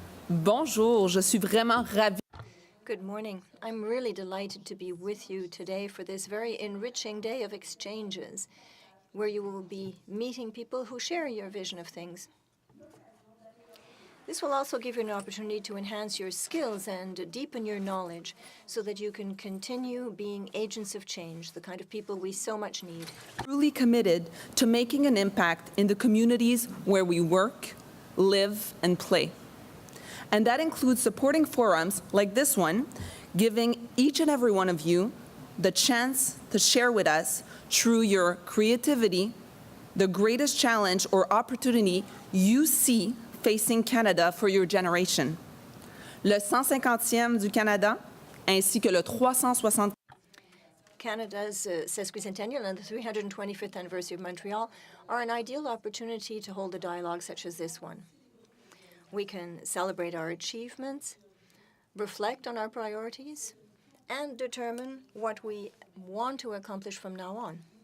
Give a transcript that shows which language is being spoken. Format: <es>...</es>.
<fr>Bonjour, je suis vraiment ravie.</fr> <en>Good morning. I'm really delighted to be with you today for this very enriching day of exchanges, where you will be meeting people who share your vision of things. This will also give you an opportunity to enhance your skills and deepen your knowledge so that you can continue being agents of change, the kind of people we so much need. Truly committed to making an impact in the communities where we work, live, and play. And that includes supporting forums like this one, giving each and every one of you the chance to share with us through your creativity the greatest challenge or opportunity you see facing Canada for your generation.</en> <fr>Le 150e du Canada, ainsi que le 360.</fr> <en>Canada's sesquicentennial and the 325th anniversary of Montreal are an ideal opportunity to hold a dialogue such as this one. We can celebrate our achievements, reflect on our priorities, and determine what we want to accomplish from now on.</en>